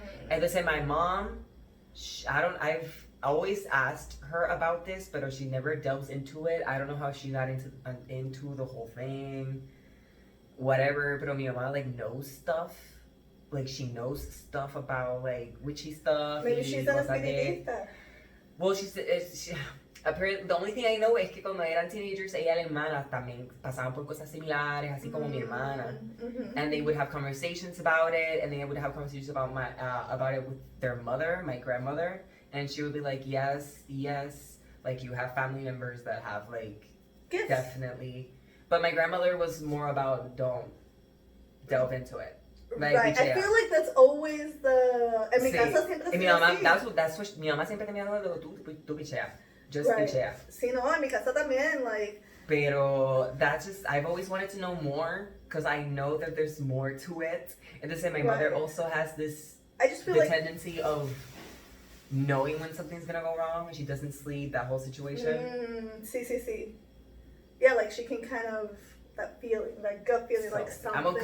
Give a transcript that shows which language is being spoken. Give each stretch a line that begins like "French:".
English: And listen, my mom, I've always asked her about this, but she never delves into it. I don't know how she got into the whole thing, whatever. But
Spanish: mi mamá
English: like knows stuff. Like she knows stuff about like witchy stuff. Maybe she's an espiritista. Well, apparently, the only thing I know
Spanish: es que cuando eran teenagers, ella y la hermana también pasaban por cosas similares, así como mi hermana.
English: And they would have conversations about it, and they would have conversations about it with their mother, my grandmother, and she would be like, yes, like you have family members that have like gifts. Definitely. But my grandmother was more about don't delve into it. Like, right, I feel like that's always the.
Spanish: En mi casa siempre mi mamá,
English: that's what
Spanish: mi mamá siempre tenía algo de tú pichea.
English: Just pichea.
Spanish: Sí, no, en mi casa también,
English: like.
Spanish: Pero
English: that's just, I've always wanted to know more because I know that there's more to it. And to say my mother also has this I just feel tendency of knowing when something's gonna go wrong and she doesn't sleep, that whole situation.
Spanish: Sí.
English: Yeah, like she can kind of. That feeling, that gut feeling, so, like something.